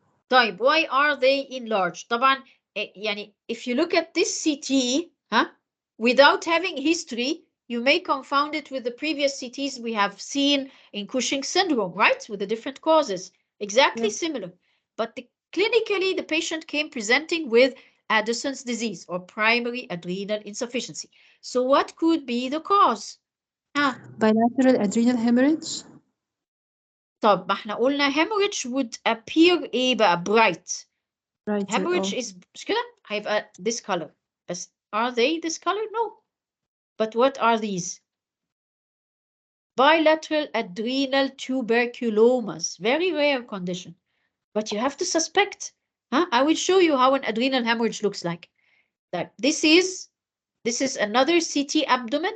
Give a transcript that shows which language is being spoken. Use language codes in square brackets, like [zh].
[ar] طيب, [en] why are they enlarged? [ar] طبعا يعني [en] if you look at this CT, without having history, you may confound it with the previous CTs we have seen in Cushing syndrome, right? With the different causes, exactly similar. But clinically, the patient came presenting with Addison's disease or primary adrenal insufficiency. So what could be the cause? Bilateral adrenal hemorrhage. [ar] طب ما احنا قلنا [en] hemorrhage would appear [ar] ايه بقى [en] bright. Hemorrhage is [ar] مش كده هيبقى [en] this color. [ar] بس [en] are they this color? No. But what are these? Bilateral adrenal tuberculomas. Very rare condition. But you have to suspect. I will show you how an adrenal hemorrhage looks like. This is another CT abdomen.